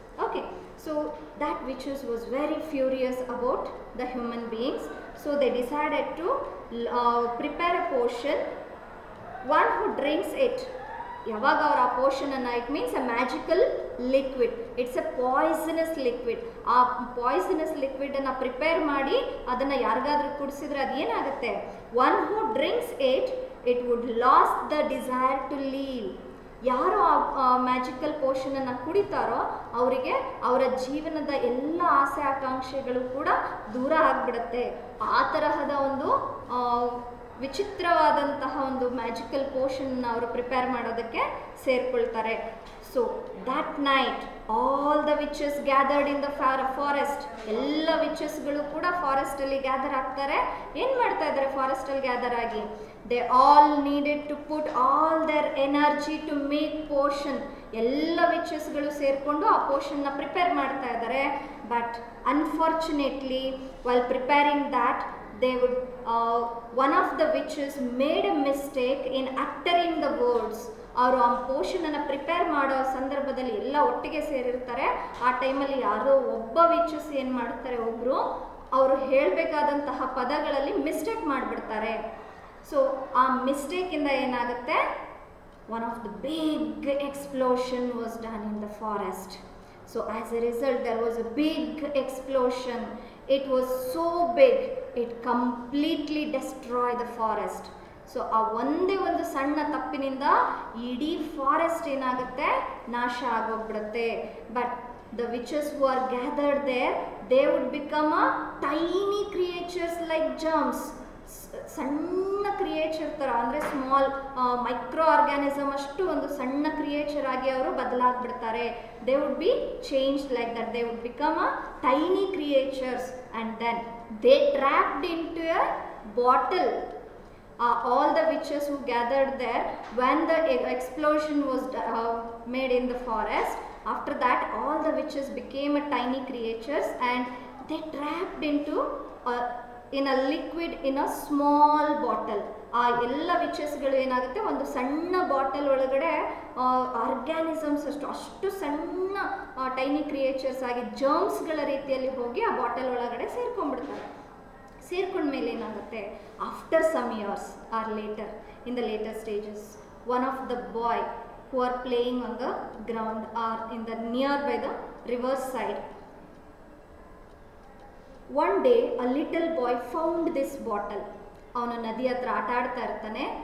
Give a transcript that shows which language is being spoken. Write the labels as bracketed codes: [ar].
[en] Okay, so that witches was very furious about the human beings, so they decided to prepare a potion. One who drinks it, [kn] yavaga avara potion anna, [en] it means a magical liquid, it's a poisonous liquid. [kn] Aa poisonous liquid anna prepare ಮಾಡಿ ಅದನ್ನ ಯಾರಿಗಾದ್ರೂ ಕುಡಿಸಿದ್ರೆ ಅದು ಏನಾಗುತ್ತೆ? [en] One who drinks it would lose the desire to live. [kn] ಯಾರು ಆ magical ಪೋಷನನ್ನು ಕುಡಿತಾರೋ ಅವರಿಗೆ ಅವರ ಜೀವನದ ಎಲ್ಲ ಆಸೆ ಆಕಾಂಕ್ಷೆಗಳು ಕೂಡ ದೂರ ಆಗಿಬಿಡುತ್ತೆ. ಆ ತರಹದ ಒಂದು ವಿಚಿತ್ರವಾದಂತಹ ಒಂದು ಮ್ಯಾಜಿಕಲ್ ಪೋಷನ್ನ ಅವರು ಪ್ರಿಪೇರ್ ಮಾಡೋದಕ್ಕೆ ಸೇರಿಕೊಳ್ತಾರೆ. [en] So that night all the witches gathered in the forest. [kn] ಎಲ್ಲ ವಿಚಸ್ಗಳು ಕೂಡ ಫಾರೆಸ್ಟಲ್ಲಿ ಗ್ಯಾದರ್ ಆಗ್ತಾರೆ. ಏನು ಮಾಡ್ತಾ ಇದ್ದಾರೆ ಫಾರೆಸ್ಟಲ್ಲಿ ಗ್ಯಾದರ್ ಆಗಿ? [en] They all needed to put all their energy to make potion. [kn] ಎಲ್ಲ ವಿಚಸ್ಗಳು ಸೇರಿಕೊಂಡು ಆ ಪೋಷನ್ನ ಪ್ರಿಪೇರ್ ಮಾಡ್ತಾ ಇದ್ದಾರೆ. [en] But unfortunately while preparing that they would one of the witches made a mistake in uttering the words. [kn] ಅವರು ಆ ಪೋಷನನ್ನು prepare ಮಾಡೋ ಸಂದರ್ಭದಲ್ಲಿ ಎಲ್ಲ ಒಟ್ಟಿಗೆ ಸೇರಿರ್ತಾರೆ. ಆ ಟೈಮಲ್ಲಿ ಯಾರೋ ಒಬ್ಬ ವಿಚಸ್ ಏನು ಮಾಡ್ತಾರೆ, ಒಬ್ಬರು ಅವರು ಹೇಳಬೇಕಾದಂತಹ ಪದಗಳಲ್ಲಿ ಮಿಸ್ಟೇಕ್ ಮಾಡಿಬಿಡ್ತಾರೆ. ಸೊ ಆ ಮಿಸ್ಟೇಕಿಂದ ಏನಾಗುತ್ತೆ, [en] One of the big explosion was done in the forest. So as a result there was a big explosion. It was so big it completely destroy the forest. [kn] So ಆ ಒಂದೇ ಒಂದು ಸಣ್ಣ ತಪ್ಪಿನಿಂದ ಇಡೀ forest ಏನಾಗುತ್ತೆ, ನಾಶ ಆಗೋಗ್ಬಿಡುತ್ತೆ. [en] But the witches who are gathered there, they would become a tiny creatures like germs. [kn] ಸಣ್ಣ creature ಥರ, ಅಂದರೆ ಸ್ಮಾಲ್ ಮೈಕ್ರೋ ಆರ್ಗ್ಯಾನಿಸಮ್ ಅಷ್ಟು ಒಂದು ಸಣ್ಣ ಕ್ರಿಯೇಚರ್ ಆಗಿ ಅವರು ಬದಲಾಗ್ಬಿಡ್ತಾರೆ. [en] They would be change like that. They would become a tiny creatures and then they trapped into a bottle. All the witches who gathered there when the explosion was made in the forest, after that all the witches became a tiny creatures and they trapped into in a liquid in a small bottle. [kn] ಆ ಎಲ್ಲ ವಿಚಸ್ಗಳು ಏನಾಗುತ್ತೆ, ಒಂದು ಸಣ್ಣ bottle ಒಳಗಡೆ organisms ಅಷ್ಟು ಸಣ್ಣ tiny creatures ಆಗಿ ಜರ್ಮ್ಸ್ಗಳ ರೀತಿಯಲ್ಲಿ ಹೋಗಿ ಆ ಬಾಟಲ್ ಒಳಗಡೆ ಸೇರ್ಕೊಂಡ್ಬಿಡ್ತಾರೆ. ಸೇರ್ಕೊಂಡ್ಮೇಲೆ ಏನಾಗುತ್ತೆ, [en] After some years or later, in the later stages, one of the boy who are playing on the ground or in the nearby the river side, One day a little boy found this bottle. [kn] ಅವನು ನದಿ ಹತ್ರ ಆಟ ಆಡ್ತಾ ಇರ್ತಾನೆ.